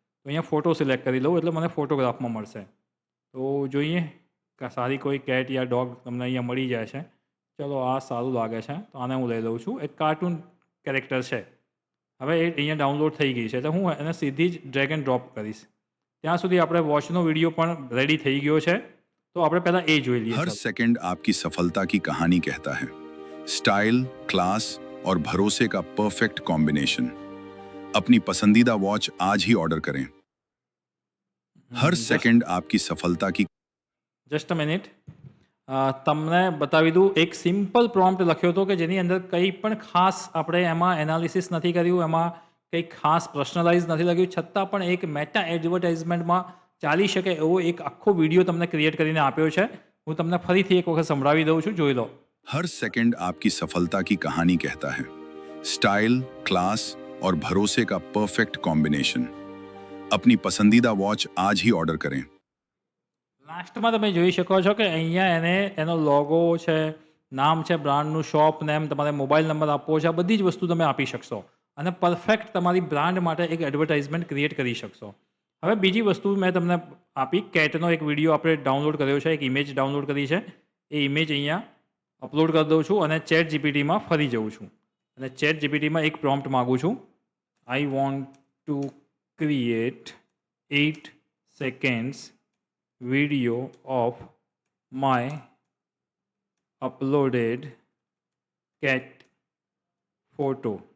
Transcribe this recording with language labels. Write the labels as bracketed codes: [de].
[gu] તો અહીંયા photo select કરી લઉં એટલે મને ફોટોગ્રાફમાં મળશે. તો જોઈએ કે સારી કોઈ કેટ યા ડોગ તમને અહીંયા મળી જાય છે ચલો આ સારું લાગે છે તો આને હું લઈ લઉં છું. એક કાર્ટૂન કેરેક્ટર છે. હવે એ અહીંયા ડાઉનલોડ થઈ ગઈ છે એટલે હું એને સીધી જ ડ્રેગ એન્ડ ડ્રોપ કરીશ. ત્યાં સુધી આપણે વોચનો વિડીયો પણ રેડી થઈ ગયો છે તો આપણે પહેલાં એ જોઈ લઈએ. [hi] हर [gu] ચાલો. [hi] सेकंड आपकी सफलता की कहानी कहता है। स्टाइल, क्लास और भरोसे का परफेक्ट कॉम्बिनेशन। अपनी पसंदीदा वॉच आज ही ऑर्डर करें। हर सेकंड आपकी सफलता की [en] Just a minute. [gu] તમને બતાવી દઉં એક સિમ્પલ પ્રોમ્પ્ટ લખ્યો હતો કે જેની અંદર કંઈ પણ ખાસ આપણે એમાં એનાલિસિસ નથી કર્યું, એમાં કંઈ ખાસ પર્સનલાઇઝ નથી લખ્યું, છતાં પણ એક મેટા એડવર્ટાઇઝમેન્ટમાં ચાલી શકે એવો એક આખો વિડીયો તમને ક્રિએટ કરીને આપ્યો છે. હું તમને ફરીથી એક વખત સંભળાવી દઉં છું, જોઈ લો. [hi] हर सेकंड आपकी सफलता की कहानी कहता है। स्टाइल, क्लास और भरोसे का परफेक्ट कॉम्बिनेशन। अपनी पसंदीदा वॉच आज ही ऑर्डर करें। [gu] લાસ્ટમાં તમે જોઈ શકો છો કે અહીંયા એને એનો લોગો છે, નામ છે, બ્રાન્ડનું શોપ નેમ, તમારે મોબાઈલ નંબર આપવો છે, આ બધી જ વસ્તુ તમે આપી શકશો અને પરફેક્ટ તમારી બ્રાન્ડ માટે એક એડવર્ટાઇઝમેન્ટ ક્રિએટ કરી શકશો. હવે બીજી વસ્તુ મેં તમને આપી, કેટનો એક વિડીયો આપણે ડાઉનલોડ કર્યો છે, એક ઇમેજ ડાઉનલોડ કરી છે. એ ઇમેજ અહીંયા અપલોડ કરી દઉં છું અને ચેટ જીપીટીમાં ફરી જઉં છું અને ચેટ જીપીટીમાં એક પ્રોમ્પ્ટ માગું છું. [en] I want to create 8 seconds video of my uploaded cat photo.